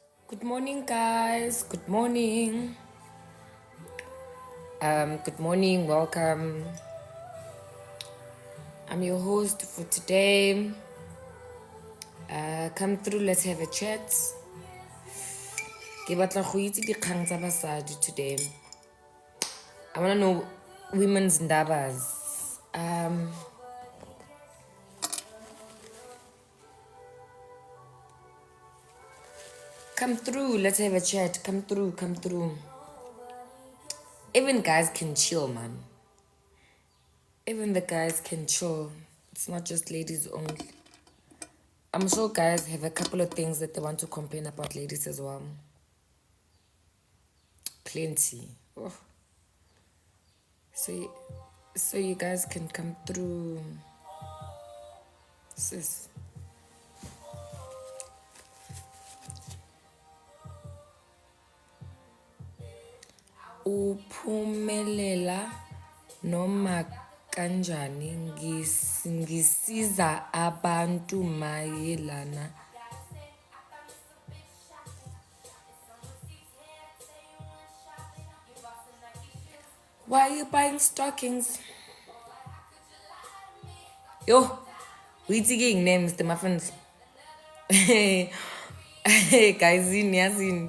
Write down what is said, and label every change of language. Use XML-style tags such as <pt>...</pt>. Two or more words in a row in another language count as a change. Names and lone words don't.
<en>Good morning, guys. Good morning. Good morning. Welcome. I'm your host for today. Come through. Let's have a chat.</en> <tn>Ke batla go itse dikgang tsa basadi today.</tn> <en>I wanna know women's ndabas. Come through. Let's have a chat. Come through. Come through. Even guys can chill, man. Even the guys can chill. It's not just ladies only. I'm sure guys have a couple of things that they want to complain about ladies as well. Plenty. Oh. So you guys can come through, sis.</en> <zu>Uphumelela noma kanjani ngisiza abantu mayelana.</zu> <en>Why are you buying stockings? Yo, we taking names, the muffins. Hey, guys, in.</en>